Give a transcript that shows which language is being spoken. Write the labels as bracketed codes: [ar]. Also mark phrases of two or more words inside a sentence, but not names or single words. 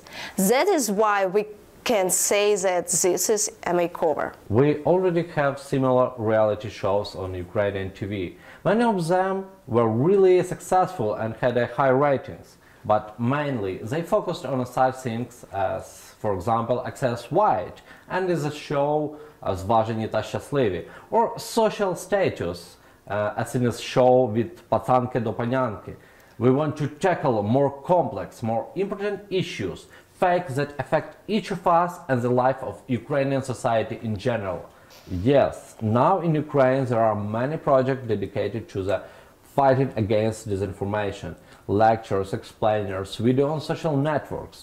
[en] That is why we can say that this is a makeover. We already have similar reality shows on Ukrainian TV. Many of them were really successful and had high ratings, but mainly they focused on such things as, for example, Access White and is a show Зважені та щасливі, or social status, as in a show with пацанки до панянки. We want to tackle more complex, more important issues, facts that affect each of us and the life of Ukrainian society in general. Yes, now in Ukraine there are many projects dedicated to the fighting against disinformation, lectures, explainers, video on social networks.